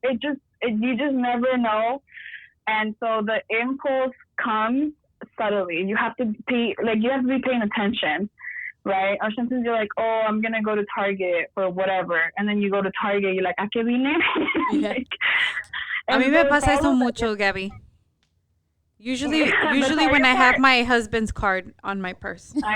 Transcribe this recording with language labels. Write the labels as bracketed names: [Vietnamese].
[English] You just never know. And so the impulse comes subtly. You have to be paying attention, right? Or sometimes you're like, oh, I'm gonna go to Target or whatever, and then you go to Target, you're like, [Spanish] ¿a qué vine? [English] Like, [Spanish] a mí me pasa eso mucho, Gabby. [English] Usually when I have my husband's card on my purse.